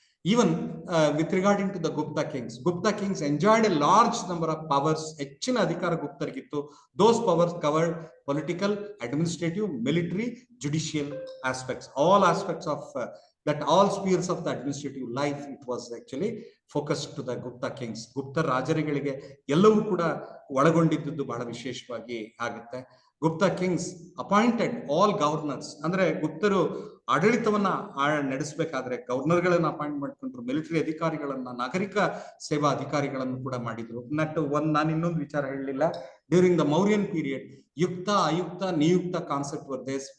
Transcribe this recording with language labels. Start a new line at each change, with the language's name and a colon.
English: Even with regarding to the Gupta kings enjoyed a large number of powers.
Kannada: ಹೆಚ್ಚಿನ ಅಧಿಕಾರ ಗುಪ್ತರಿಗಿತ್ತು.
English: Those powers covered political, administrative, military, judicial aspects. All aspects of all spheres of the administrative life, it was actually focused to the Gupta kings.
Kannada: ಗುಪ್ತ ರಾಜರುಗಳಿಗೆ ಎಲ್ಲವೂ ಕೂಡ ಒಳಗೊಂಡಿದ್ದು ಬಹಳ ವಿಶೇಷವಾಗಿ ಆಗುತ್ತೆ.
English: Gupta kings appointed all governors.
Kannada: ಅಂದ್ರೆ ಗುಪ್ತರು ಆಡಳಿತವನ್ನ ನಡೆಸಬೇಕಾದ್ರೆ ಗವರ್ನರ್ಗಳನ್ನ appoint ಮಾಡ್ಕೊಂಡ್ರು, military ಅಧಿಕಾರಿಗಳನ್ನ, ನಾಗರಿಕ ಸೇವಾ ಅಧಿಕಾರಿಗಳನ್ನು ಕೂಡ ಮಾಡಿದ್ರು. ನಾನು ಇನ್ನೊಂದು ವಿಚಾರ ಹೇಳಲಿಲ್ಲ.
English: during the Mauryan period
Kannada: ಯುಕ್ತ, ಅಯುಕ್ತ, ನಿಯುಕ್ತ ಕಾನ್ಸೆಪ್ಟ್ ವರ್ದೆ.